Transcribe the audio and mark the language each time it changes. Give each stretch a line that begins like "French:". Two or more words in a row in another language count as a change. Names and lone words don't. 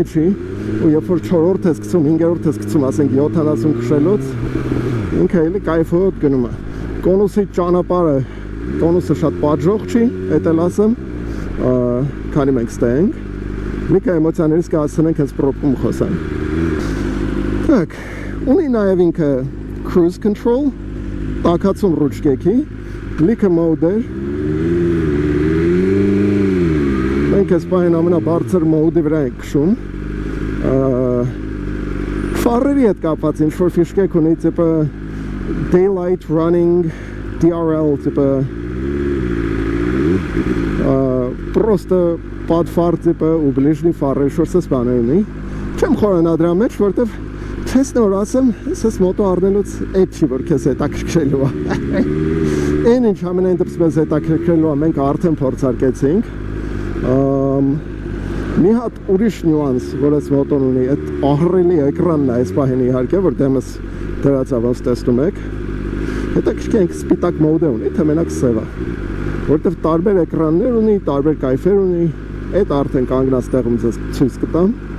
Armenian: չի ու երբ որ 4-րդ ես գցում, 5-րդ ես գցում, ասենք 70 քշելուց ինքը էլի կայֆոտ գնում է կոնուսի ճանապարհը կոնուսը շատ պատժող չի, էդ էլ ասեմ քանի մենք ստենք մի քիչ էմոցիաներից կհասցնենք հենց պրոբկում խոսանք Так, ունի նաև ինքը
English: cruise control
Armenian: տաքացում ռուչկեքի լիքը մոդեր մենք այս պահին ամենաբարձր մոդի վրա ենք քշում Ֆարերի հետ կապված ինչ-որ ֆիշկեք ունի տիպը
English: daylight running DRL
Armenian: типа
Russian: просто под фар типа у ближней фары что-то
Armenian: սպաներնի չեմ խորանա դրա մեջ որտեվ չեսն որ ասեմ սես մոտո առնելուց այդ չի որ քեզ հետաքրքրելու է այն ինչ ամենայն դեպս մեզ հետաքրքրելու է մենք արդեն փորձարկեցինք մի հատ ուրիշ նյուանս որ այս մոտոն ունի այդ ահռելի էկրանն է այս պահին իհարկե որ դեմս դրած ավանց տեսնում եք հետաքրքիր սպիտակ մոդը ունի թե մենակ սևը որտեվ տարբեր էկրաններ ունի տարբեր կայֆեր ունի այդ արդեն կանգնած տեղում ձեզ ցույց կտամ